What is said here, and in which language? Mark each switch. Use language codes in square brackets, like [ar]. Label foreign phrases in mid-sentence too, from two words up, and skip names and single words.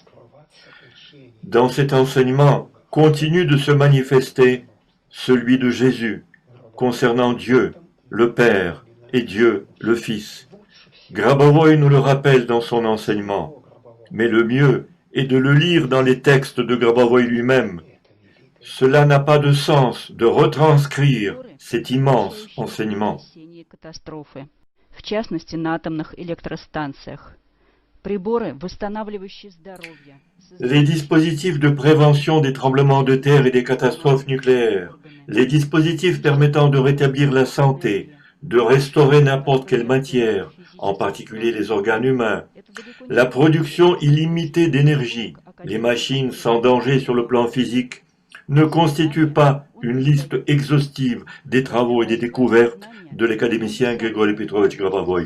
[fr] Dans cet enseignement continue de se manifester celui de Jésus, concernant Dieu, le Père, et Dieu, le Fils. Grabovoi nous le rappelle dans son enseignement, mais le mieux est de le lire dans les textes de Grabovoi lui-même. Cela n'a pas de sens de retranscrire cet immense enseignement. [ru] В частности, на атомных электростанциях. Приборы, восстанавливающие здоровье. [fr] Les dispositifs de prévention des tremblements de terre et des catastrophes nucléaires, les dispositifs permettant de rétablir la santé, de restaurer n'importe quelle matière, en particulier les organes humains, la production illimitée d'énergie, les machines sans danger sur le plan physique, ne constituent pas une liste exhaustive des travaux et des découvertes de l'académicien Grigori Petrovich Grabovoi.